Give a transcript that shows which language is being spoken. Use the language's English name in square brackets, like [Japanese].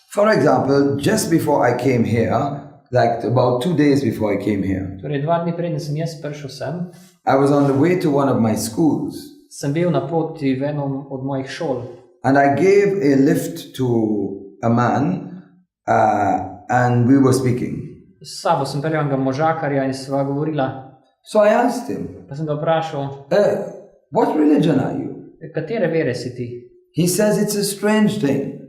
[English] For example, just before I came here, like about 2 days before I came here, [Slovenian] Torej, 2 dni preden sem jaz prišel sem, [English] I was on the way to one of my schools [Slovenian] sem bil na poti v enom od mojih šol [English] and I gave a lift to a man and we were speaking. [Slovenian] S sabo sem peljal enega možakarja in sva govorila. [English] So I asked him, [Slovenian] Pa sem ga vprašal, [English] what religion are you? [Slovenian] katere vere si ti? [English] He says it's a strange thing.